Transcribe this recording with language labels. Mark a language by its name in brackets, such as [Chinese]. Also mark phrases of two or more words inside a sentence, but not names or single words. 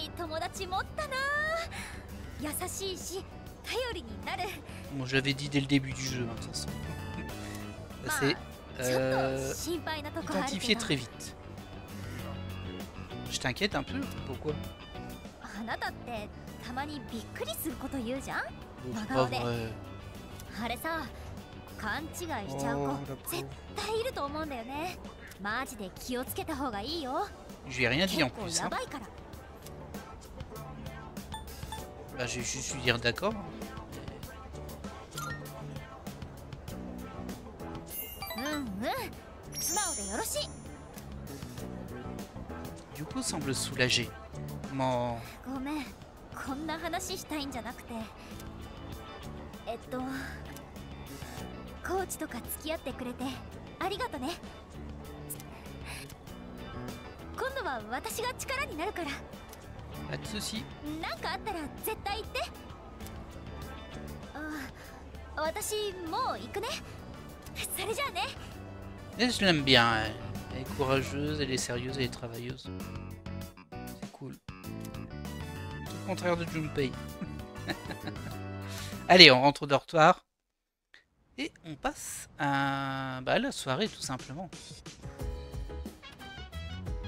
[French] Bon, je l'avais dit dès le début du jeu, hein, de toute façon. C'est identifié très vite. Je t'inquiète un peu, pourquoi? Oh, c'est pas vrai. [Japanese] あれさ、勘違いしちゃう子絶対いると思うんだよね。マジで気をつけた方がいいよ。 [French] Je lui ai rien dit en plus. Hein. Bah, je vais juste lui dire d'accord. Yuko semble soulagé. Bon. [Japanese] ごめん、こんな話したいんじゃなくて。コーチとか付き合ってくれてありがとね。今度は私が力になるから。 [French] Pas de soucis. [Japanese] なんかあったら絶対言って。私もう行くね。それじゃあね。 [French] Et je l'aime bien. Elle est courageuse, elle est sérieuse, elle est travailleuse. C'est cool. Tout le contraire de Junpei. Allez, on rentre au dortoir. Et on passe à la soirée, tout simplement.